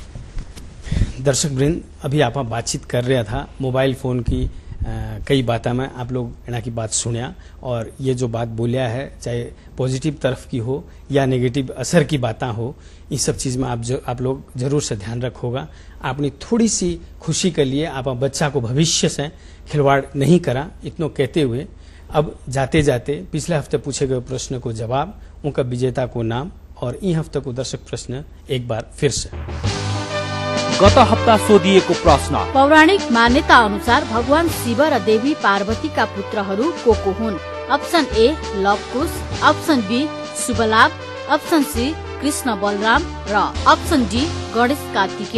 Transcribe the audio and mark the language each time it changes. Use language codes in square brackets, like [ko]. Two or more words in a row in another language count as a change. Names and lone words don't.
[hi] दर्शक वृंद, अभी आप बातचीत कर रहा था मोबाइल फ़ोन की कई बातें में आप लोग इना की बात सुनिया और ये जो बात बोलिया है चाहे पॉजिटिव तरफ की हो या नेगेटिव असर की बातें हो, इस सब चीज में आप लोग जरूर से ध्यान रखोगा। आपने थोड़ी सी खुशी के लिए आप बच्चा को भविष्य से खिलवाड़ नहीं करा। इतना कहते हुए अब जाते जाते पिछले हफ्ते पूछे गए प्रश्न को जवाब, उनका विजेता को नाम और ई हफ्ते को दर्शक प्रश्न एक बार फिर से। [ne] गत हप्ता सोधिएको प्रश्न, पौराणिक मान्यता अनुसार भगवान शिव र देवी पार्वतीका पुत्रहरू को हुन्? अप्सन ए लवकुश, अप्सन बी शुभलाभ, अप्सन सी कृष्ण बलराम र अप्सन डी गणेश कार्तिकीय।